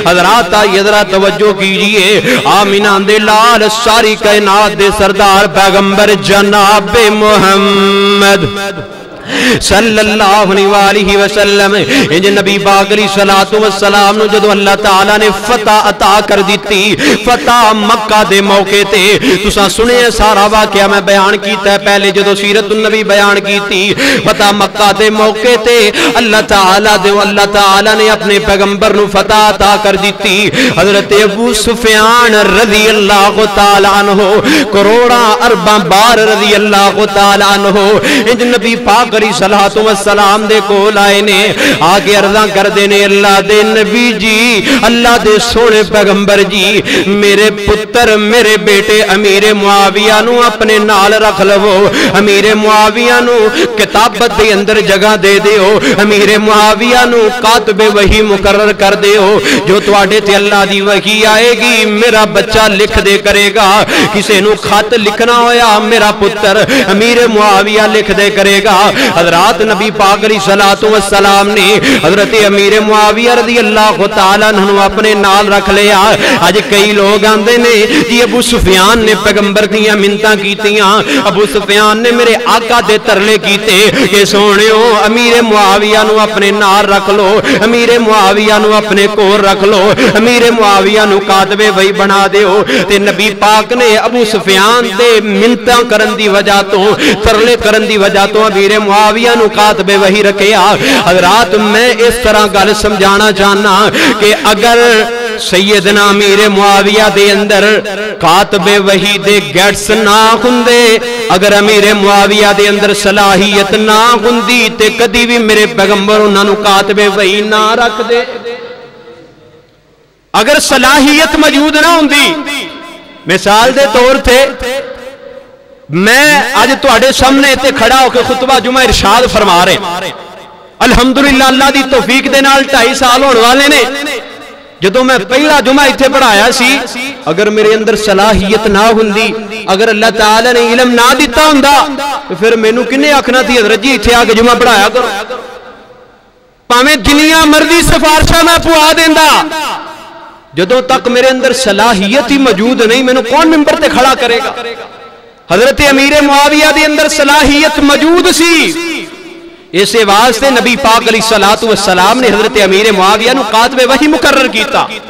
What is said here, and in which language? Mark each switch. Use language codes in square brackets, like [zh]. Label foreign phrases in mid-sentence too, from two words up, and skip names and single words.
[pa] حضرات ذرا توجہ کیجئے, آمینہ دے لال ساری کائنات دے سردار پیغمبر جناب محمد [ar] صلی اللہ علیہ وسلم [pa] انج نبی پاک [ar] علیہ الصلوۃ والسلام [pa] نو جدو اللہ تعالی نے فتح عطا کر دیتی, فتح مکہ دے موقع تے تساں سنے سارا واقعہ میں بیان کیتا ہے پہلے جدو سیرت النبی بیان کیتی. فتح مکہ دے موقع تے اللہ تعالی نے اپنے پیغمبر نو فتح عطا کر دیتی. حضرت ابو سفیان [ar] رضی اللہ تعالی عنہ [pa] کروڑاں ارباں بار [ar] رضی اللہ تعالی عنہ [pa] انج نبی پاک [ar] علیہ الصلوۃ والسلام [pa] دے کول آئے نے, آگے عرضاں کر دے نے اللہ دے نبی جی, اللہ دے سونے پیغمبر جی, میرے پتر میرے بیٹے امیر معاویہ نو اپنے نال رکھ لو, امیر معاویہ نو کتابت دے اندر جگہ دے دیو, امیر معاویہ نو کاتب وحی مقرر کر دیو, جو تواڈے تے اللہ دی وحی آئے گی میرا بچہ لکھ دے کرے گا. کسے نو خط لکھنا ہویا میرا پتر امیر معاویہ لکھ دے کرے گا. حضرات نبی پاک [ar] علیہ الصلوۃ والسلام [pa] نے حضرت امیر معاویہ [ar] رضی اللہ تعالیٰ عنہ [pa] اپنے نال رکھ لیا. آج کئی لوگ آندے نے جی ابو سفیان نے پیغمبر دیاں منتاں کیتیاں, ابو سفیان نے میرے آقا دے ترلے کیتے کہ سونےو امیر معاویہ نو اپنے نال رکھ لو, امیر معاویہ نو اپنے کول رکھ لو, امیر معاویہ نو کاتب وحی بنا دیو. تے نبی پاک نے ابو سفیان دے منتاں کرن دی وجہ تو, ترلے کرن دی وجہ تو امیر معاویہ نو کاتب وحی رکھیا. حضرات میں اس طرح گل سمجھانا چاہنا کہ اگر سیدنا امیر معاویہ دے اندر کاتب وحی دے گیٹس نہ ہوندے, اگر امیر معاویہ دے اندر صلاحیت نہ ہوندی تے کدی بھی میرے پیغمبر انہاں نو کاتب وحی نہ رکھ دے. اگر صلاحیت موجود نہ ہوندی, مثال دے طور تے میں آج تواڈے سامنے تے کھڑا ہو کے خطبہ جمعہ ارشاد فرما رہے, الحمدللہ اللہ دی توفیق دے نال 2.5 سال ہونے والے نے. جدوں میں پہلا جمعہ ایتھے پڑھایا سی, اگر میرے اندر صلاحیت نہ ہوندی, اگر اللہ تعالی نے علم نہ دیتا ہوندا تو پھر مینوں کنے آکھنا سی حضرت جی ایتھے آ کے جمعہ پڑھایا کرو, پاویں جنیاں مرضی سفارشاں میں پوا دیندا. جدوں تک میرے اندر صلاحیت ہی موجود نہیں, مینوں کون ممبر تے کھڑا کرے گا. حضرت امیر معاویہ دے اندر صلاحیت موجود سی, اسے واسطے نبی پاک [ar] علیہ الصلوۃ والسلام [pa] نے حضرت امیر معاویہ نو کاتب وحی مقرر کیتا.